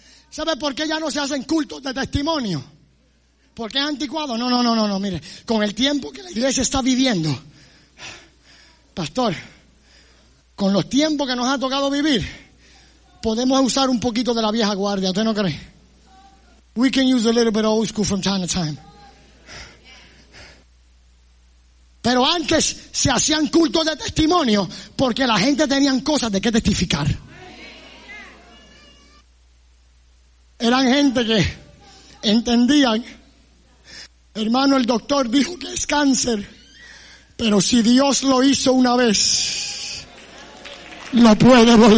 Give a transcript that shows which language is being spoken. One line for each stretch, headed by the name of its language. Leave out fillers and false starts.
Spanish: ¿Sabes por qué ya no se hacen cultos de testimonio? ¿Por qué es anticuado? No. Mire, con el tiempo que la iglesia está viviendo, pastor, con los tiempos que nos ha tocado vivir, podemos usar un poquito de la vieja guardia. ¿Usted no cree?
English: We can use a little bit of old school from time to time.
Spanish: Pero antes se hacían cultos de testimonio porque la gente tenía cosas de qué testificar. Eran gente que entendían. Hermano, el doctor dijo que es cáncer, pero si Dios lo hizo una vez, lo puede volver.